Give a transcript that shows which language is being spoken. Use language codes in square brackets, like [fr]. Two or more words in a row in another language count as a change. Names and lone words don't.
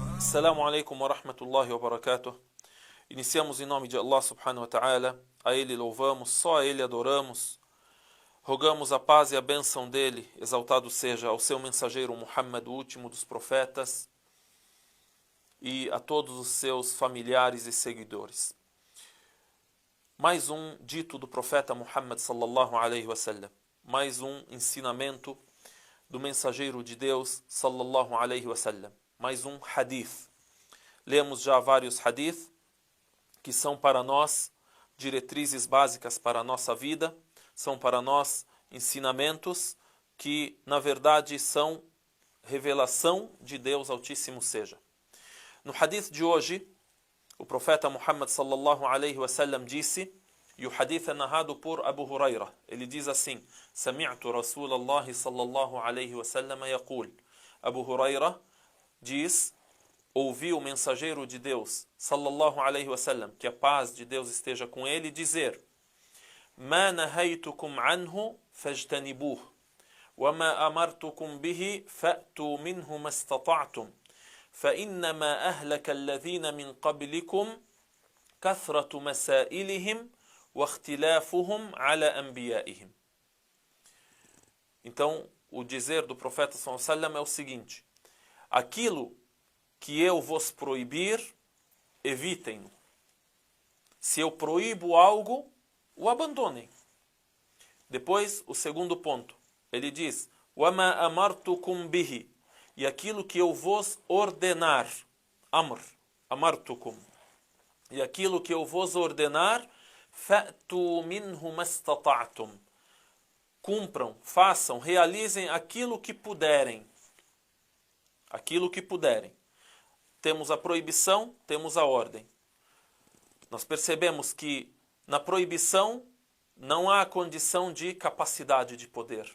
[ar] السلام عليكم ورحمة الله وبركاته. [pt] Iniciamos em nome de Allah [ar] سبحانه وتعالى. [pt] A Ele louvamos, só a Ele adoramos. Rogamos a paz e a bênção dele, exaltado seja ao seu mensageiro Muhammad, o último dos profetas, e a todos os seus familiares e seguidores. Mais um dito do profeta Muhammad [ar] صلى الله عليه وسلم. [pt] Mais um ensinamento do mensageiro de Deus [ar] صلى الله عليه وسلم. [pt] Mais um hadith. Lemos já vários hadith que são para nós diretrizes básicas para a nossa vida, são para nós ensinamentos que na verdade são revelação de Deus Altíssimo seja. No hadith de hoje, o profeta Muhammad [ar] صلى الله عليه وسلم [pt] disse, e o hadith é narrado por Abu Huraira. Ele diz assim: [ar] سمعت رسول الله صلى الله عليه وسلم يقول. [pt] Abu Huraira diz: ouvi o mensageiro de Deus [ar] صلى الله عليه وسلم, [pt] que a paz de Deus esteja com ele, dizer: [ar] ما نهيتكم عنه فاجتنبوه وما أمرتكم به فأتوا منه ما استطعتم فإنما أهلك الذين من قبلكم كثرة مسائلهم واختلافهم على أنبيائهم. [pt] Então, o dizer do profeta [ar] صلى الله عليه وسلم [pt] é o seguinte: aquilo que eu vos proibir, evitem-no. Se eu proíbo algo, o abandonem. Depois, o segundo ponto. Ele diz: [ar] وَمَا أَمَرْتُكُمْ بِهِ. [pt] E aquilo que eu vos ordenar. [ar] أمر. أمرتكم. [pt] E aquilo que eu vos ordenar, [ar] فَأْتُوا مِنْهُ مَسْتَطَعْتُمْ. [pt] Cumpram, façam, realizem aquilo que puderem. Aquilo que puderem. Temos a proibição, temos a ordem. Nós percebemos que na proibição não há condição de capacidade de poder.